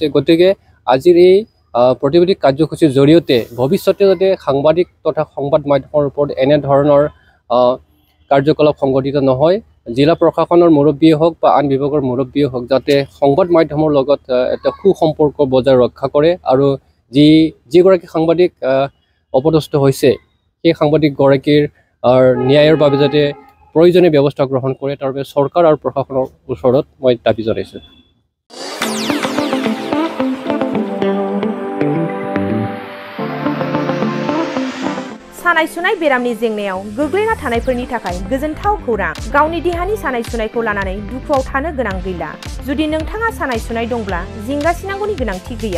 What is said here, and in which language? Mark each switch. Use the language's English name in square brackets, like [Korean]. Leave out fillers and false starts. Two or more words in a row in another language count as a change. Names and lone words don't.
[Assamese] গতিকে আজিৰ এই প্ৰতিবাদী কাৰ্যসূচীৰ জৰিয়তে ভৱিষ্যতে যাতে সাংবাদিক তথা সংবাদ মাধ্যমৰ ওপৰত এনেধৰণৰ কাৰ্যকলাপ সংঘটিত নহয়, জিলা প্ৰশাসনৰ মুৰব্বীয়ে হওক বা আন বিভাগৰ মুৰব্বীয়ে হওক যাতে সংবাদ মাধ্যমৰ লগত এটা সুসম্পৰ্ক বজাই ৰক্ষা কৰে। আৰু যিগৰাকী সাংবাদিক অপদস্থ হৈছে সেই সাংবাদিকগৰাকীৰ ন্যায়ৰ বাবে যাতে প্ৰয়োজনীয় ব্যৱস্থা গ্ৰহণ কৰে, তাৰ বাবে চৰকাৰ আৰু প্ৰশাসনৰ ওচৰত মই দাবী জনাইছোঁ। [Bodo] सानाय सुनाय बेरामनि जेंनायाव गोग्लैना थानायफोरनि थाखाय गोजोनथाव खौरां। गावनि देहानि सानाय सुनायखौ लानानै दुखुआव थानो गोनां गैला। जुदि नोंथाङा सानाय सुनाय दंब्ला जिंगासिनांगौनि गोनांथि गैया।